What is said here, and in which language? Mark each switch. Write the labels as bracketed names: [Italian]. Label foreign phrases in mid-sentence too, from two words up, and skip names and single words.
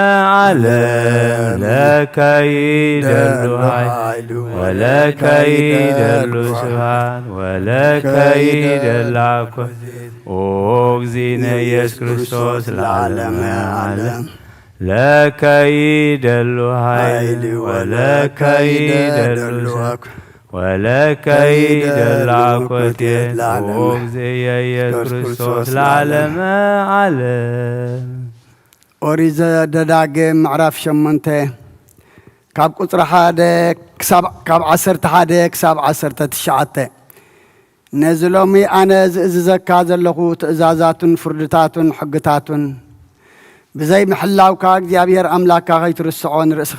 [Geez] ዓለም ለከ ይደሉ ኃይል ወለከ ይደሉ ስብሐት ወለከ ይደሉ አኮቴት ወእግዚእነ ኢየሱስ ክርስቶስ ለዓለመ ዓለም ለከ ይደሉ ኃይል ወለከ ይደሉ ስብሐት ወለከ ይደሉ አኮቴት ወእግዚእ ኢየሱስ ክርስቶስ ለዓለመ ዓለም። [Tigrinya] ኦሪት ዘዳግም ምዕራፍ 8 ካብ ቁፅሪ 1 ካብ 11 ክሳብ 19 ነዚ ሎሚ ኣነ ዝእዝዘካ ዘለኹ ትእዛዛቱን ፍርድታቱን ሕግታቱን ብዘይ ምሕላውካ እግዚኣብሔር ኣምላክካ ከይትርስዖ ንርእስኻ